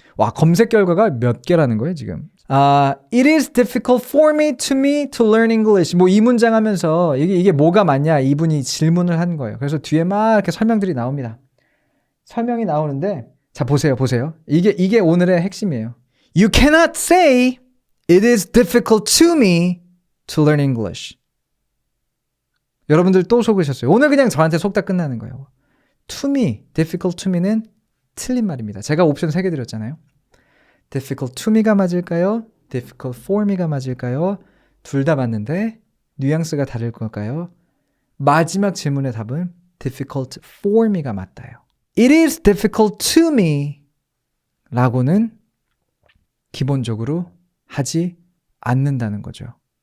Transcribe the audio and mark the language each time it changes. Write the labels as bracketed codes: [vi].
[ko] 와, 검색 결과가 몇 개라는 거예요, 지금. [en] It is difficult for me to learn English. [ko] 뭐 이 문장 하면서 이게 뭐가 맞냐 이분이 질문을 한 거예요. 그래서 뒤에 막 이렇게 설명들이 나옵니다. 설명이 나오는데 자, 보세요. 이게 오늘의 핵심이에요. [en] You cannot say it is difficult to me to learn English. [ko] 여러분들 또 속으셨어요. 오늘 그냥 저한테 속다 끝나는 거예요. [en] To me, difficult to me는 [ko] 틀린 말입니다. 제가 옵션 3개 드렸잖아요. [en] difficult to me가 [ko] 맞을까요? [en] difficult for me가 맞을까요? [ko] 둘 다 맞는데 뉘앙스가 다를 걸까요? 마지막 질문의 답은 [en] difficult for me [ko] 가 맞다요. [en] It is difficult to me [ko] 라고는 기본적으로 하지 않는다는 거죠.